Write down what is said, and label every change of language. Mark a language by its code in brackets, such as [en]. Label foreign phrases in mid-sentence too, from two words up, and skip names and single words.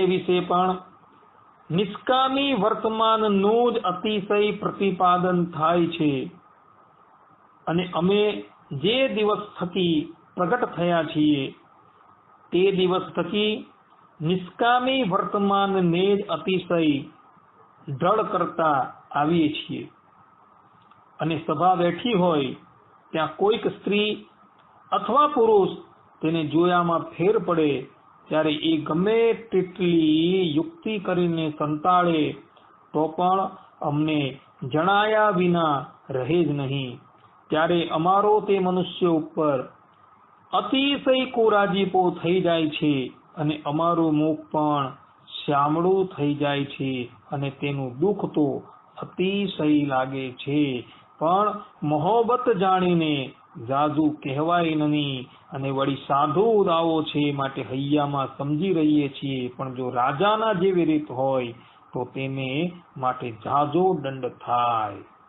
[gu] વિશે પણ નિષ્કામી વર્તમાનનું જ અતિશય પ્રતિપાદન થાય છે અને અમે જે દિવસ થકી પ્રગટ થયા છીએ તે દિવસ થકી નિષ્કામી વર્તમાનને જ અતિશય દ્રઢ કરતા આવીએ છીએ અને સભા બેઠી હોય ત્યાં કોઈક સ્ત્રી અથવા પુરુષ તેને જોયામાં ફેર પડે ત્યારે એ ગમે તેટલી યુક્તિ કરીને સંતાડે તો પણ અમને જણાયા વિના રહે જ નહીં, ત્યારે અમારો તે મનુષ્ય ઉપર અતિશય કુરાજીપો થઈ જાય છે અને અમારું મુખ પણ શ્યામળું થઈ જાય છે અને તેનું દુઃખ તો અતિશય લાગે છે, પણ મોહબ્બત જાણીને જાજુ કહેવાય નહીં, અને વળી સાધુ દાવો છે માટે હૈયામાં સમજી રહીએ છીએ, પણ જો રાજાના જેવી રીત હોય તો તેને માટે જાજો દંડ થાય.